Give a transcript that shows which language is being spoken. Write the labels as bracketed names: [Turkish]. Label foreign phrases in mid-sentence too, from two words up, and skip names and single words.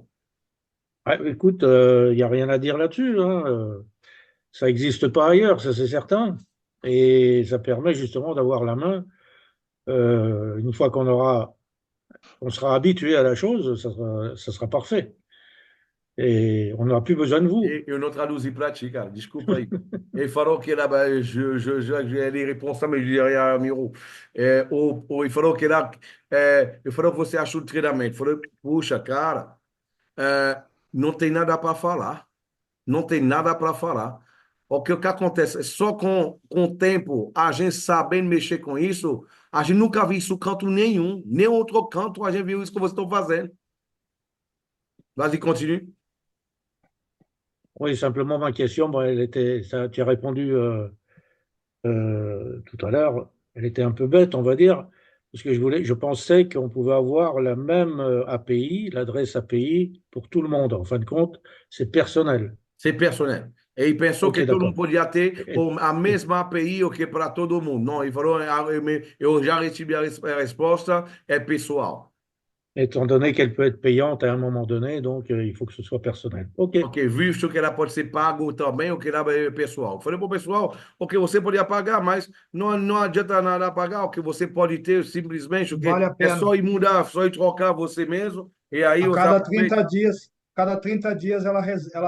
[French] ouais, écoute, il n'y a rien à dire là-dessus, hein. Ça n'existe pas ailleurs, ça c'est certain. Et ça permet justement d'avoir la main. Une fois on sera habitué à la chose, ça sera parfait. Et on n'aura plus besoin de vous. [Portuguese] E eu não traduzi para ti, cara. Desculpa aí. Ele falou que era, ele responsable, mas já mirou. Ele falou que era, ele falou que você achou o treinamento. Eu falei, puxa, cara, não tem nada para falar. Não tem nada para falar. O que acontece? Só com o tempo, a gente sabendo mexer com isso, a gente nunca viu isso em canto nenhum. Nem outro canto a gente viu isso que vocês estão fazendo. [French] Vas-y, continue. Oui, simplement ma question, bon, tu as répondu tout à l'heure, elle était un peu bête, on va dire, parce que je pensais qu'on pouvait avoir la même API, l'adresse API pour tout le monde. En fin de compte, c'est personnel. C'est personnel. [Portuguese] E ele pensou [French] Ok, [Portuguese] que todo mundo [French] d'accord. [Portuguese] podia ter [French] Et- [Portuguese] a mesma API o que para todo mundo. Não, ele falou, eu já recebi a resposta, é pessoal. [French] Étant donné qu'elle peut être payante à un moment donné, donc il faut que ce soit personnel. Ok, [Portuguese] Ok, visto que ela pode ser pago também, o que ela é pessoal. Eu falei para o pessoal, ok, você podia pagar, mas não adianta nada pagar, o que você pode ter simplesmente, o Vale que a é pena. só ir mudar, só ir trocar você mesmo, e aí A você cada aproveita. 30 dias, ela